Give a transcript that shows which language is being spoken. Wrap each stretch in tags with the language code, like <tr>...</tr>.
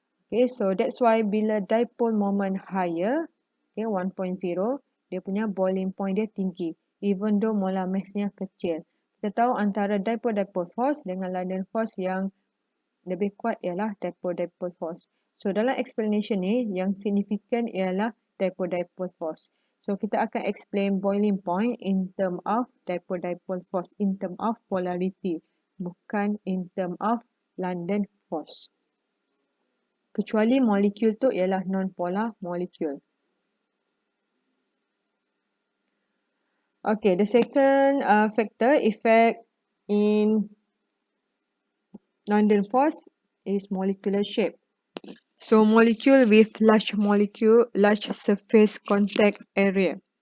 <en>Okay, so that's why</en> <ms>bila</ms> <en>dipole moment higher, okay, 1.0,</en> <ms>dia punya</ms> <en>boiling point</en> <ms>dia tinggi,</ms> <en>even though molar mass-nya</en> <ms>kecil. Kita tahu antara dipole-dipole force dengan London force yang lebih kuat ialah dipole-dipole force. So dalam explanation ni, yang signifikan ialah dipole-dipole force. So kita akan</ms> <en>explain boiling point in term of dipole-dipole force, in term of polarity,</en> <ms>bukan</ms> <en>in term of London force.</en> <ms>Kecuali molekul tu ialah non-polar molecule.</ms> <en>Okay, the second factor effect in London force is molecular shape. So molecule with large surface contact area.</en>